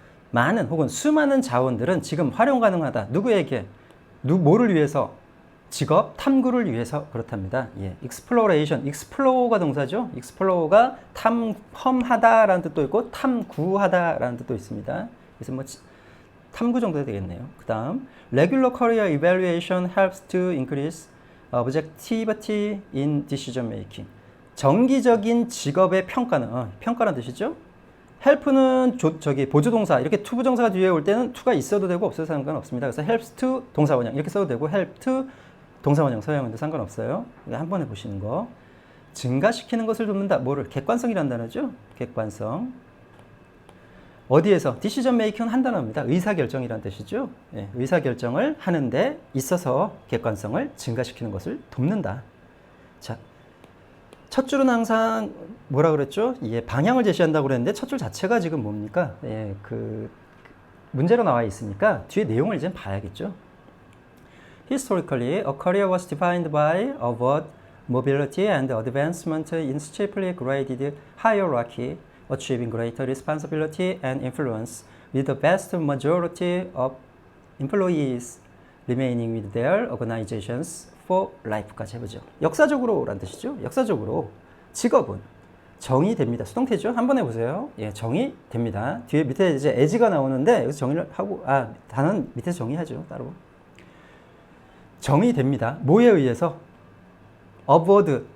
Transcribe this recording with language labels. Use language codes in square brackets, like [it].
[ko] 많은 혹은 수많은 자원들은 지금 활용 가능하다. 누구에게? 뭐를 위해서? 직업 탐구를 위해서 그렇답니다. 예, exploration, explore 동사죠. explore가 탐험하다라는 뜻도 있고 탐구하다라는 뜻도 있습니다. 그래서 뭐 탐구 정도 되겠네요. 그 다음 [en] regular career evaluation helps to increase objectivity in decision making. [ko] 정기적인 직업의 평가는 평가라는 뜻이죠. help는 보조동사, 이렇게 to 부정사가 뒤에 올 때는 to가 있어도 되고 없어도 상관없습니다. 그래서 helps to 동사원형 이렇게 써도 되고 help to 동사원형 서형인데 상관없어요. 한 번 해보시는 거. 증가시키는 것을 돕는다. 뭐를? 객관성이라는 단어죠. 객관성. 어디에서? 디시전 메이킹은 한 단어입니다. 의사결정이라는 뜻이죠. 예, 의사결정을 하는데 있어서 객관성을 증가시키는 것을 돕는다. 자, 첫 줄은 항상 뭐라 그랬죠? 예, 방향을 제시한다고 그랬는데 첫 줄 자체가 지금 뭡니까? 예, 그 문제로 나와 있으니까 뒤에 내용을 이제 봐야겠죠. [en] Historically, a career was defined by upward mobility and advancement in steeply graded hierarchy, achieving greater responsibility and influence, with the vast majority of employees remaining with their organizations for life [ko] 까지 해보죠. 역사적으로라는 뜻이죠. 역사적으로 직업은 정의됩니다. 수동태죠. 한번 해보세요. 예, 정의됩니다. 뒤에 밑에 이제 as가 나오는데 여기서 정의를 하고 단어는 밑에서 정의하죠. 따로. 정의됩니다. 뭐에 의해서? upward.